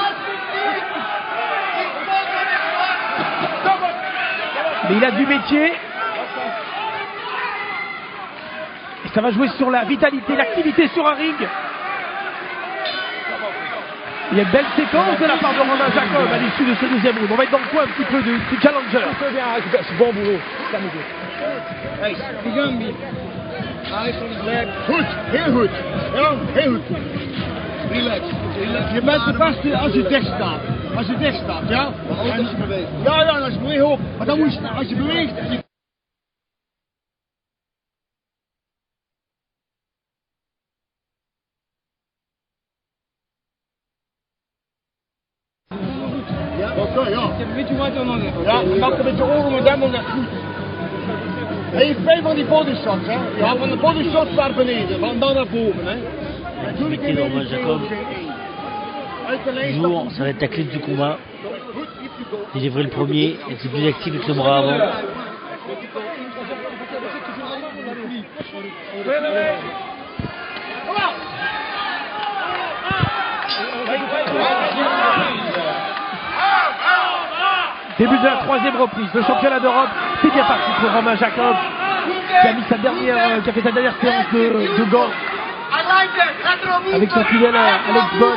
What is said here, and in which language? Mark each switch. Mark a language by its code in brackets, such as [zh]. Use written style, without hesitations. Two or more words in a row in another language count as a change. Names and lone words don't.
[fr] Mais il a du métier. Et ça va jouer sur la vitalité, l'activité sur un ring. Il y a une belle séquence de la part de Romain Jacob à l'issue de ce deuxième round. On va être dans le coin un petit peu du challenger. C'est bon boulot. [nl] Goed, heel goed. Ja, heel goed. Relax. Je bent de beste als je dicht staat. Als je dicht staat, ja? Als je beweegt. Ja, als je beweegt ook. Maar dan moet je, als je beweegt... Oké, ja. Weet je wat dan? Ja, maak een beetje oren met hem en dat goed. Hij heeft 5 van die bodyshots, hè? Ja, van de bodyshots naar beneden, van dan naar boven, hè? Natuurlijk [fr] Et Romain Jacob, toujours, ça va être la clé du combat. Délivrer le premier, être plus actif avec le bras avant. Début de la 3e reprise, le championnat d'Europe, c'est bien parti pour Romain Jacob, qui a mis sa dernière, qui a fait sa dernière séance de gants avec son fidèle Alex Bonne.